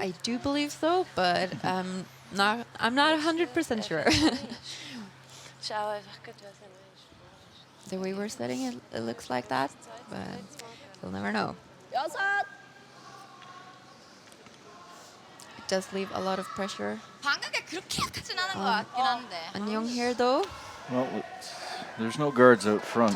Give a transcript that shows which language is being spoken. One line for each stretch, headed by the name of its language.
English: I do believe so, but I'm not 100% sure.
German: Schau einfach gut, was meinst.
English: The way we're setting it, it looks like that, but you'll never know. It does leave a lot of pressure
Korean: 방금 게 그렇게 약하진 않은 것 같긴 한데.
English: on Young here, though. Well, there's no guards out front,